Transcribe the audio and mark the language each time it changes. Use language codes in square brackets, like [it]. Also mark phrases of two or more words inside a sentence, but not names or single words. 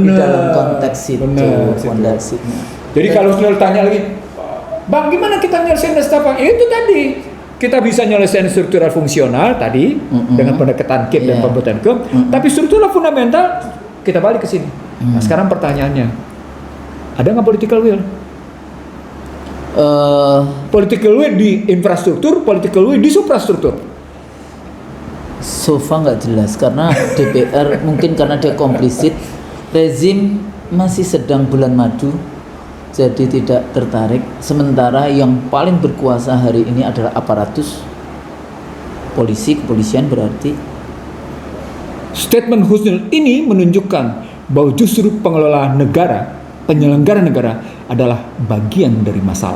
[id] Di dalam konteks itu fondasinya. Jadi kalau tanya lagi, Bang, gimana kita nyelesain nestapa? Itu tadi. Kita bisa nyelesain struktural fungsional tadi dengan pendekatan KIP dan pembuatan KIP, tapi struktural fundamental kita balik ke sini. Nah, sekarang pertanyaannya, ada nggak [en] political will? Political will [id] di infrastruktur, [en] political will [id] di suprastruktur. [en] So far [id] nggak jelas karena DPR mungkin karena dia komplisit, rezim masih sedang bulan madu, jadi tidak tertarik. Sementara yang paling berkuasa hari ini adalah aparatus polisi, kepolisian berarti. Statement Husnul ini menunjukkan bahwa justru pengelola negara, penyelenggara negara adalah bagian dari masalah.